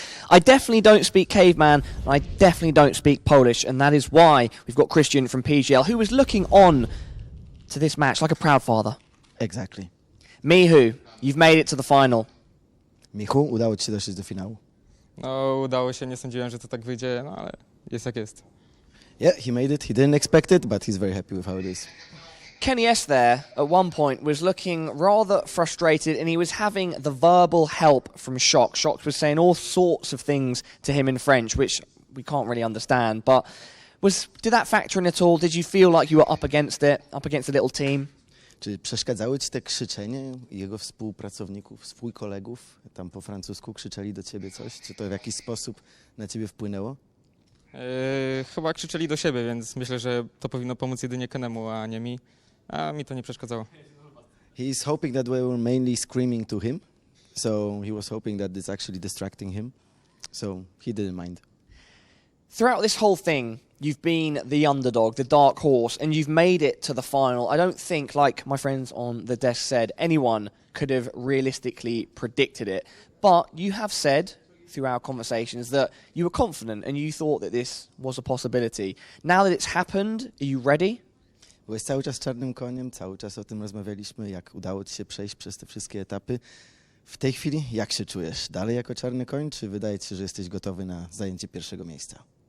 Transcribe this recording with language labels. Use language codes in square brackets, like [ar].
[en] I definitely don't speak caveman, and I definitely don't speak Polish, and that is why we've got Christian from PGL, who was looking on to this match like a proud father. Exactly. MICHU, you've made it to the final. [pl] Michu, udało ci się dotrzeć do finału. No, udało się, nie sądziłem, że to tak wyjdzie, no ale jest jak jest. [en] Yeah, he made it. He didn't expect it, but he's very happy with how it is. KennyS there, at one point, was looking rather frustrated, and he was having the verbal help from Shox. Shox was saying all sorts of things to him in French, which we can't really understand, but did that factor in at all? Did you feel like you were up against it, up against a little team? [pl] Czy przeszkadzały ci te krzyczenie jego współpracowników, swoich kolegów? Tam po francusku krzyczeli do ciebie coś? Czy to w jakiś sposób na ciebie wpłynęło? Chyba krzyczeli do siebie, więc myślę, że to powinno pomóc jedynie Kennemu, a nie mi. A mi to nie przeszkadzało. [en] He's hoping that we were mainly screaming to him. So he was hoping that it's actually distracting him. So he didn't mind. Throughout this whole thing, you've been the underdog, the dark horse, and you've made it to the final. I don't think, like my friends on the desk said, anyone could have realistically predicted it. But you have said through our conversations that you were confident and you thought that this was a possibility. Now that it's happened, are you ready? [pl] Byłeś cały czas czarnym koniem, cały czas o tym rozmawialiśmy, jak udało ci się przejść przez te wszystkie etapy. W tej chwili jak się czujesz? Dalej jako czarny koń, czy wydaje ci się, że jesteś gotowy na zajęcie pierwszego miejsca?